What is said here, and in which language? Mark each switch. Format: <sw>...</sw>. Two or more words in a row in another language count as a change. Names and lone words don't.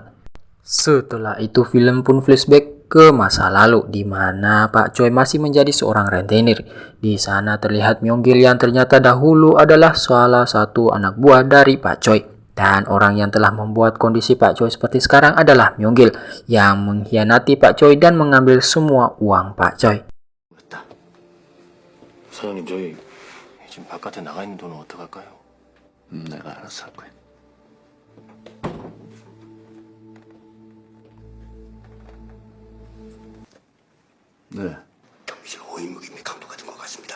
<id>Setelah itu film pun flashback ke masa lalu di mana Pak Choi masih menjadi seorang rentenir. Di sana terlihat Myung-gil yang ternyata dahulu adalah salah satu anak buah dari Pak Choi. Dan orang yang telah membuat kondisi Pak Choi seperti sekarang adalah Myung-gil yang mengkhianati Pak Choi dan mengambil semua uang Pak Choi.</id> <ko>사장님, 저희 지금 바깥에 나가 있는 돈은 어떡할까요? 내가 알아서 할 거야. 네. 경비실 5인묵이 강도 같은 것 같습니다.</ko>